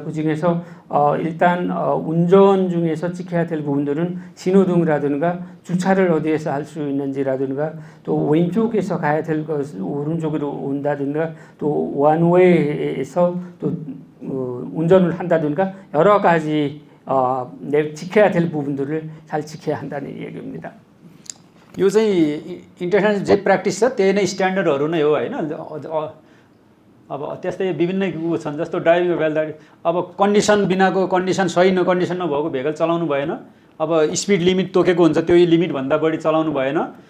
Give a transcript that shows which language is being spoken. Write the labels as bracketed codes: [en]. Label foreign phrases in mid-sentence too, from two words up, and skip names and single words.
[ko] 그 중에서 일단 운전 중에서 지켜야 될 부분들은 신호등이라든가 주차를 어디에서 할 수 있는지라든가 또 왼쪽에서 가야 될 것을 오른쪽으로 온다든가 또 원웨이에서 또 운전을 한다든가 여러 가지 지켜야 될 부분들을 잘 지켜야 한다는 얘기입니다. [ne] यो चाहिँ इन्टरनेसनल जे प्र्याक्टिस छ त्यही नै स्ट्यान्डर्डहरू नै हो हैन। अब त्यस्तै विभिन्न छन्, जस्तो [en] driving vehicle [ne] अब कन्डिसन बिनाको कन्डिसन सही कन्डिसन नभएको भेहिकल चलाउनु भएन। अब [en] speed limit [ne] तोकेको हुन्छ त्यो लिमिटभन्दा बढी चलाउनु भएन।